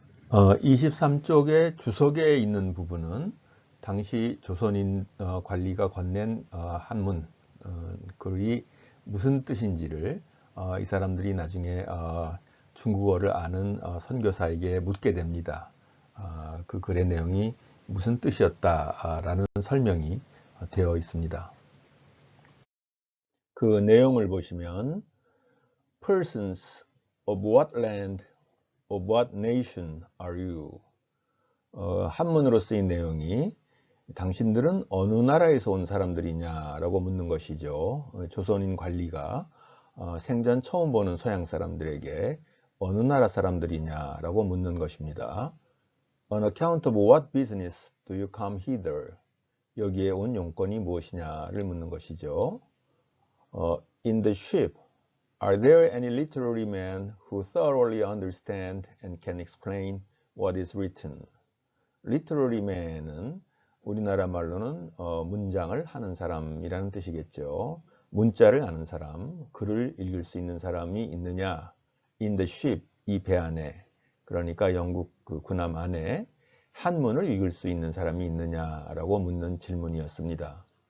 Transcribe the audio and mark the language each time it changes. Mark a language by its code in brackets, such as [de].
[ko] 23쪽의 주석에 있는 부분은 당시 조선인 관리가 건넨 한문 글이 무슨 뜻인지를 이 사람들이 나중에 중국어를 아는 선교사에게 묻게 됩니다. 그 글의 내용이 무슨 뜻이었다라는 설명이 되어 있습니다. 그 내용을 보시면 [en] Persons of what land, of what nation are you? [ko] 한문으로 쓰인 내용이 당신들은 어느 나라에서 온 사람들이냐라고 묻는 것이죠. 조선인 관리가 생전 처음 보는 서양 사람들에게 어느 나라 사람들이냐라고 묻는 것입니다. [en] On account of what business do you come hither? [ko] 여기에 온 용건이 무엇이냐를 묻는 것이죠. [en] In the ship, are there any literary men who thoroughly understand and can explain what is written? Literary man [ko] 은 우리나라 말로는 문장을 하는 사람이라는 뜻이겠죠. 문자를 아는 사람, 글을 읽을 수 있는 사람이 있느냐? [en] In the ship, [ko] 이 배 안에, 그러니까 영국 그 군함 안에 한문을 읽을 수 있는 사람이 있느냐라고 묻는 질문이었습니다.